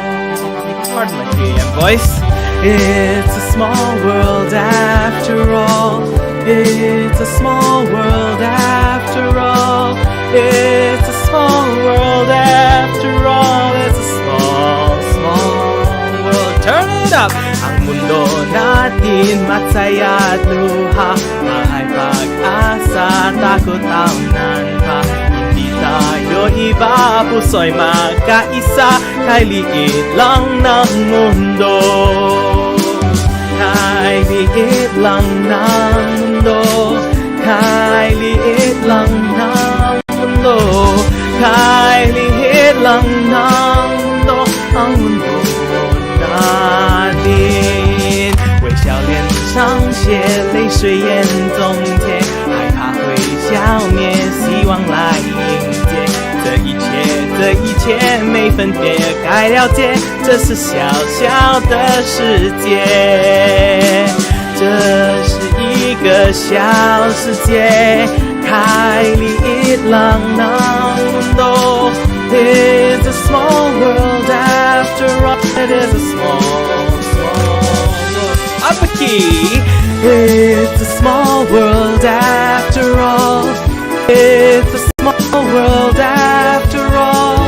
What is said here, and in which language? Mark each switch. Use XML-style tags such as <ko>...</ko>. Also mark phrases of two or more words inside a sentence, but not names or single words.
<en>Pardon my KIjourdN voice. It's a small world after all. It's a small world after all. It's a small world after all. It's a small, small world. Turn it up!</en> <tl>Ang mundo natin masaya at luha, ay pag-asa, takot ang nanha. Hindi tayo iba, puso'y magkaisa, kay liit lang ng mundo. Kay liit lang ng mundo. Kay liit lang ng mundo. Kay liit lang ng mundo. Ang mundo natin。</tl> <zh>微笑脸上写泪水眼中甜，害怕会消灭，希望来迎接。这一切没分别该了解，这是小小的世界，这是一个小世界。</zh> <tl>开 liit lang ng mundo.</tl> <en>It's a small world after all. It is a small, small world. Up a key. It's a small world after all. It's a small world after all.</en>